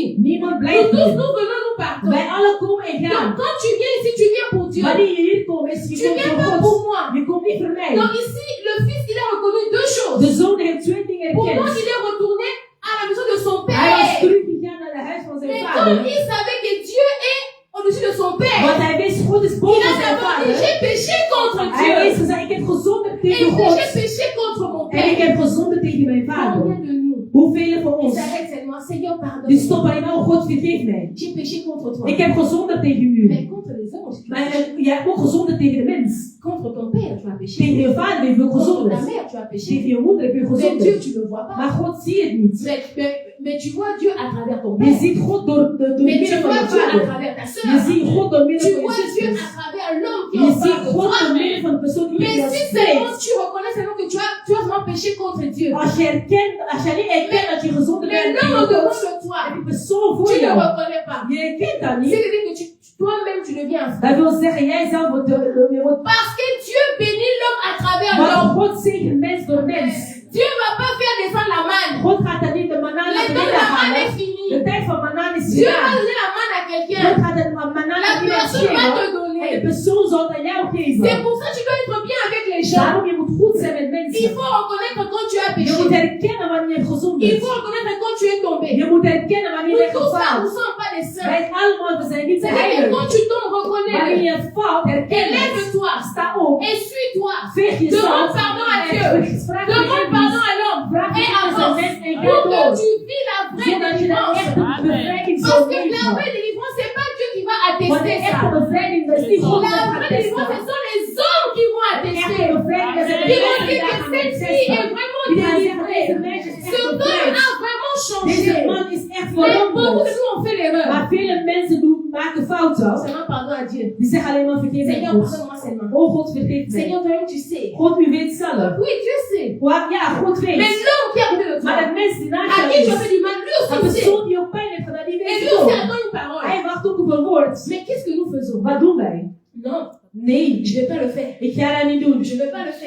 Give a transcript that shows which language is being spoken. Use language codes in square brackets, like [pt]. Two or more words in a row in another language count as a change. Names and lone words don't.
[nl] Niemand [fr] Nous [nl] blijft [fr] tous [nl] hier. [fr] nous venons, nous partons. [nl] Wij alle komen en [fr] Donc [nl] gaan. [fr] quand tu viens ici, tu viens pour Dieu. [nl] Wanneer je hier komt, is je [fr] Tu [nl] komt [fr] viens [nl] voor [fr] pas [nl] God. [fr] pour moi. [nl] Je komt niet voor mij. [fr] Donc ici, le fils, il a reconnu deux choses. [nl] De zoon heeft twee dingen [fr] Pourtant, [nl] erkend. [fr] il est retourné à la maison de son [nl] Hij was [fr] père. [nl] teruggegaan naar het huis van zijn [fr] Mais [nl] vader. [fr] comme il savait que Dieu est au-dessus de son père, [nl] Want hij wist, God is [fr] il [nl] boven [fr] a [nl] zijn [fr] d'abord dit, [nl] vader. [fr] j'ai péché contre [nl] Hij [fr] Dieu. [nl] heeft gezegd, ik heb gezondigd [fr] Et [nl] tegen [fr] puis [nl] God. [fr] j'ai péché contre mon [nl] En ik [fr] père. [nl] heb gezondigd tegen mijn [fr] Combien [nl] vader. [fr] de nous, [nl] Hoeveel van voor [fr] Il [nl] ons. [fr] s'arrête seulement, Seigneur, [nl] Die [fr] pardonne-moi. [nl] stopt alleen maar, oh God, vergeef mij. [fr] J'ai péché contre toi. [nl] Ik heb gezondigd tegen u. [fr] Mais contre les hommes aussi. [nl] Maar jij hebt ook gezondigd tegen de mens. [fr] Contre ton père, tu as péché. [nl] Tegen je vader heb je [fr] Contre ta [nl] gezondigd. [fr] mère, tu as péché. [nl] Tegen je moeder heb je [fr] Mais Dieu, [nl] gezondigd. [fr] tu ne le vois pas. [nl] Maar God zie het niet. [fr] Mais tu vois Dieu à travers ton [nl] Je [fr] père. [nl] ziet God door [fr] Mais tu [nl] middel van [fr] vois [nl] je [fr] Dieu à [nl] vader. [fr] travers ta [nl] Je [fr] soeur. [nl] ziet God door middel [fr] Tu [nl] van je [fr] vois Dieu [nl] zusters. [fr] à travers l'homme qui est [nl] Je [fr] en [nl] ziet [fr] face de [nl] God [fr] toi. [nl] door middel van de persoon die [fr] Mais [nl] met jou [fr] si [nl] spreekt. [fr] seulement tu reconnais seulement que tu as vraiment péché contre Dieu. [nl] Als je niet erkent dat je gezondigd [fr] Mais [nl] bent [fr] l'homme [nl] tegen [fr] devant [nl] God, [fr] de toi, [nl] en die persoon voor [fr] tu ne [nl] jou, [fr] reconnais pas. [nl] je herkent dat niet. [fr] C'est-à-dire que toi-même tu deviens un frère. [nl] Dat wil zeggen, jij zelf wordt [fr] Parce que Dieu bénit l'homme à travers [nl] maar [fr] l'homme. [nl] God zegent mens door mens. [fr] Dieu ne va pas faire descendre la manne. [nl] God gaat dat niet de manaan [fr] Le [nl] naar [fr] temps de [nl] beneden [fr] la manne [nl] halen. [fr] est fini. [nl] De tijd van manaan is [fr] Dieu va [nl] gedaan. [fr] donner la manne à [nl] God [fr] quelqu'un. [nl] gaat de manaan [fr] La [nl] aan iemand [fr] personne va te [nl] geven. En de [fr] donner. [nl] persoon zal aan jou [fr] C'est [nl] geven. [fr] pour ça que tu dois être bien avec les gens. [nl] Daarom je moet goed zijn met [fr] Il [nl] mensen. [fr] faut reconnaître quand tu as [nl] Je moet [fr] péché. [nl] herkennen wanneer je hebt [fr] Il [nl] gezondigd. [fr] faut reconnaître quand tu es tombé. [nl] Je moet herkennen wanneer [fr] Nous [nl] je hebt [fr] tous là, [nl] gefaald. [fr] nous ne sommes pas des saints. [nl] Wij allemaal, we zijn niet [fr] C'est-à-dire que [nl] heilig. [fr] quand tu tombes, [nl] Wanneer [fr] reconnais-le. [nl] je faalt, herken het. [fr] Élève-toi. [nl] Sta op. [fr] Et suis-toi. [nl] Veeg [fr] Demande [nl] jezelf. [fr] pardon à Dieu. [nl] Vraag [fr] Demande pardon à l'homme. [nl] Vraag [fr] Et [nl] vergeving aan [fr] avance. [nl] mens en ga [fr] Pour que [nl] door. [fr] tu vis la vraie [nl] Zodat je de [fr] délivrance. [nl] echte bevrijding [fr] Parce [nl] zal [fr] que la [nl] leven. [fr] vraie délivrance, c'est pas Dieu qui va [nl] Want de [fr] attester [nl] echte [fr] ça. [nl] bevrijding, dat is niet God [fr] La [nl] dat gaat [fr] vraie délivrance, ce [nl] testen. [fr] sont les hommes qui vont [nl] De echte [fr] attester. [nl] bevrijding, dat zijn de [fr] Ils vont [nl] mensen die [fr] dire [nl] daar [fr] que [nl] gaan [fr] cette fille est [nl] testen. [fr] vraiment [nl] Die gaan zeggen, [fr] délivrée. [nl] deze meisje is [fr] Ce [nl] echt [fr] homme [nl] bevrijd. [fr] a vraiment [nl] Deze [fr] changé. [nl] man is echt [fr] Mais beaucoup de [nl] veranderd. [fr] nous ont fait l'erreur. [nl] Maar vele mensen maken fouten. [fr] Seulement pardon à Dieu. [nl] Die zeggen alleen maar vergeef mij [fr] Seigneur, [nl] God. [fr] pardonne-moi seulement. [nl] Oh God, vergeef mij. [fr] Seigneur, toi-même, tu sais. [nl] God, u weet zelf. [fr] Oui, Dieu sait. [nl] Ja, God [fr] Mais [nl] weet. [fr] l'homme qui a côté de [nl] Maar [fr] toi, [nl] de mens die naast [fr] à [nl] jou [fr] qui tu as [nl] is, [fr] fait du mal, lui [nl] de [fr] aussi sait. [nl] persoon die ook pijn heeft gedaan, die [fr] Et [nl] weet [fr] lui [nl] het [fr] aussi [nl] ook. [fr] attend une parole. [nl] Hij wacht ook op een woord. [fr] Mais qu'est-ce que nous faisons? [nl] Wat doen wij? [fr] Non, [nl] Nee, [fr] je ne vais pas le faire. [nl] ik ga dat niet doen. [fr] Je ne vais pas le faire.